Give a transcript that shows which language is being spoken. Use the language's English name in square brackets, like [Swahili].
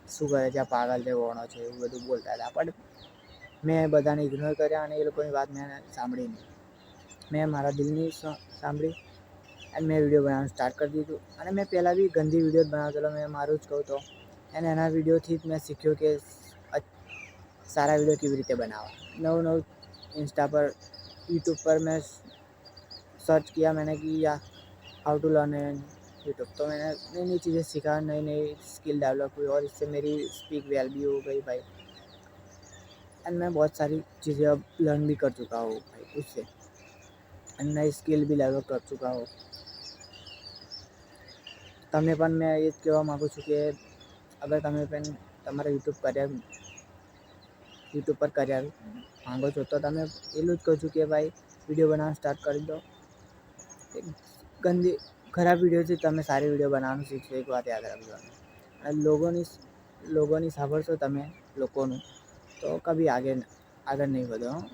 [Gujarati] શું કરે છે આ પાગલ છે, વોણો છે, એવું બધું બોલતા હતા. પણ મેં બધાને ઇગ્નોર કર્યા અને એ લોકોની વાત મેં સાંભળી નહીં. મેં મારા દિલની સાંભળી અને મેં વિડીયો બનાવવાનું સ્ટાર્ટ કરી દીધું. અને મેં પહેલાં બી ગંદી વિડીયો જ બનાવતો. મેં મારું જ કહું તો એના વિડીયોથી જ મેં શીખ્યો કે સારા વિડીયો કેવી રીતે બનાવવા. નવું ઇન્સ્ટા પર, [Hindi] यूट्यूब पर मैं सर्च किया मैंने कि how to learn in YouTube. तो मैंने नई नई चीज़ें सीखा, नई नई स्किल डेवलप हुई और इससे मेरी स्पीक वेल भी हो गई भाई. एंड मैं बहुत सारी चीज़ें अब लर्न भी कर चुका हूँ भाई उससे, एंड नई स्किल भी डेवलप कर चुका हूँ. [Gujarati] તમને પણ મેં એ જ કહેવા માગું છું કે અગર તમે પણ તમારા યુટ્યુબ પર કરિયર માંગો છો તો તમે એટલું જ કહું છું કે ભાઈ વિડીયો બનાવવાનું સ્ટાર્ટ કરી દો. ખરાબ વિડીયોથી તમે સારી વિડીયો બનાવવાનું શીખશો. એક વાત યાદ રાખજો. અને લોકોની સાંભળશો તમે લોકોનું તો કભી આગળ નહીં વધો.